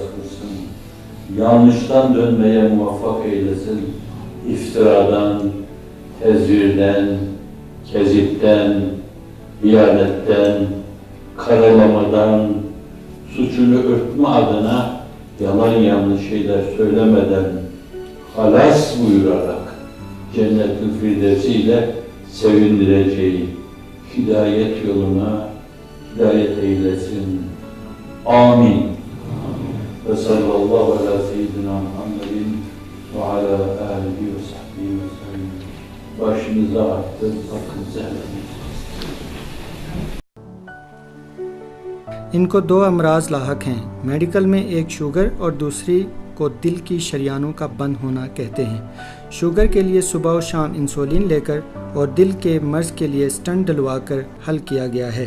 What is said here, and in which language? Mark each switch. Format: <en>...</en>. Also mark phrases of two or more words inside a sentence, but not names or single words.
<tr>kılsın, yanlıştan dönmeye muvaffak eylesin, iftiradan, tezvirden, kezipten, hiyanetten, karalamadan, suçunu örtme adına yalan yanlış şeyler söylemeden halas buyurarak cennet-ül firdevsiyle sevindireceği hidayet yoluna hidayet eylesin. Amin.</tr> <ar>وصلى الله على سيدنا محمد وعلى آله وصحبه وسلم.</ar> <tr>Başınıza arttır, sakın zehlemeyin.</tr> <ur>ان کو 2 امراض لاحق ہیں. میڈیکل میں ایک شوگر اور دوسری کو دل کی شریانوں کا بند ہونا کہتے ہیں. شوگر کے لیے صبح اور شام انسولین لے کر اور دل کے مرض کے لیے سٹنٹ ڈلوا کر حل کیا گیا ہے.</ur>